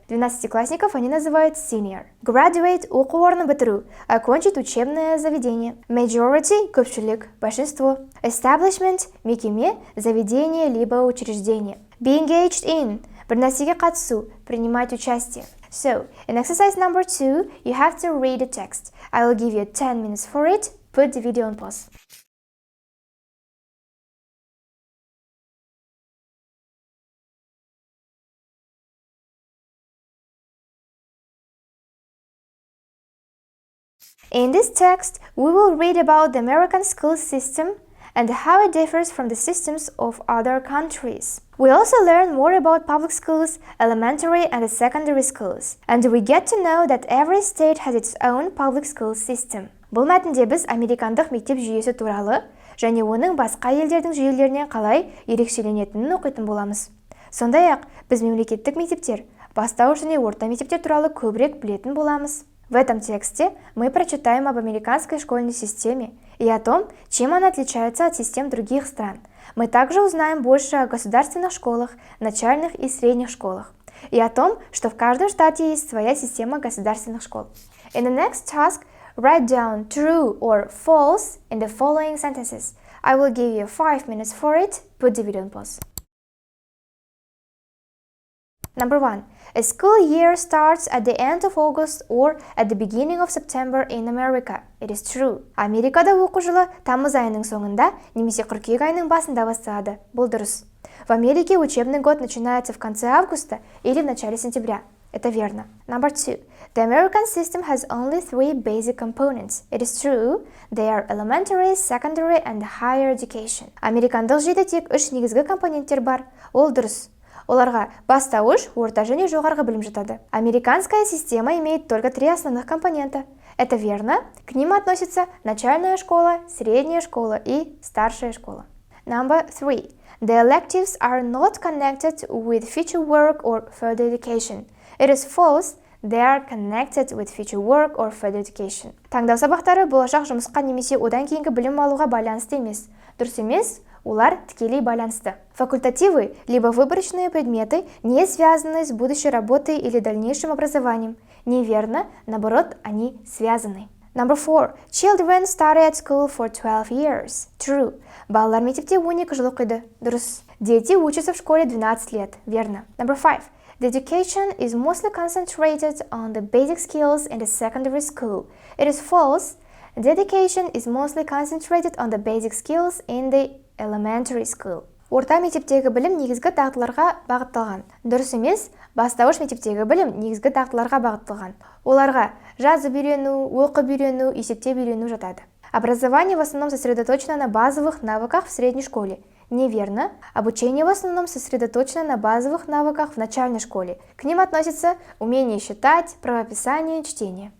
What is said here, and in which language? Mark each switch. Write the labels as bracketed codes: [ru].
[ru] 12-классников они называют senior. Graduate – [kk] оқу орнын бітіру, [ru] окончить учебное заведение. [kk] Majority – көпшілік, большинство. Establishment – мекеме, заведение либо учреждение. Be engaged in – бір нәрсеге қатысу, принимать участие. [en] So, in exercise number 2, you have to read the text. I will give you 10 minutes for it. Put the video on pause. In this text, we will read about the American school system and how it differs from the systems of other countries. We also learn more about public schools, elementary and secondary schools, and we get to know that every state has its own public school system. [kk] Бұл мәтінде біз американдық мектеп жүйесі туралы және оның басқа елдердің жүйелерінен қалай ерекшеленетінін оқитын боламыз. Сондай-ақ біз мемлекеттік мектептер, бастауыш және орта мектептер туралы көбірек білетін боламыз. [ru] В этом тексте мы прочитаем об американской школьной системе и о том, чем она отличается от систем других стран. Мы также узнаем больше о государственных школах, начальных и средних школах, и о том, что в каждом штате есть своя система государственных школ. [en] In the next task, write down true or false in the following sentences. I will give you 5 minutes for it. Put the video on pause. Number 1. A school year starts at the end of August or at the beginning of September in America. It is true. [kk] Америкада оқу жылы тамыз айының соңында немесе қыркүйек айының басында басталады. Бұл дұрыс. [ru] В Америке учебный год начинается в конце августа или в начале сентября. Это верно. [en] Number 2. The American system has only 3 basic components. It is true. They are elementary, secondary and higher education. [kk] Американдық жүйеде тек 3 негізгі компоненттер бар. Ол дұрыс. Оларға бастауыш, орта және жоғарғы білім жатады. [ru] Американская система имеет только 3 основных компонента. Это верно. К ним относятся начальная школа, средняя школа и старшая школа. [en] Number 3. The electives are not connected with future work or further education. It is false. They are connected with future work or further education. [kk] Таңдау сабақтары болашақ жұмысқа немесе одан кейінгі білім алуға байланысты емес. Дұрыс емес. Олар тікелей байланысты. [ru] Факультативы, либо выборочные предметы, не связаны с будущей работой или дальнейшим образованием. Неверно, наоборот, они связаны. [en] Number 4. Children study at school for 12 years. True. [kk] Балалар мектепте 12 жыл оқиды. [ru] Дұрыс. Дети учатся в школе 12 лет. Верно. [en] Number 5. The education is mostly concentrated on the basic skills in the secondary school. It is false. The education is mostly concentrated on the basic skills in the elementary school. [kk] Орта мектептегі білім негізгі дағдыларға бағытталған. Дұрыс емес, бастауыш мектептегі білім негізгі дағдыларға бағытталған. Оларға жазып үйрену, оқып үйрену, есептеп үйрену жатады. [ru] Образование в основном сосредоточено на базовых навыках в средней школе. Неверно. Обучение в основном сосредоточено на базовых навыках в начальной школе. К ним относятся умение считать, правописание, чтение.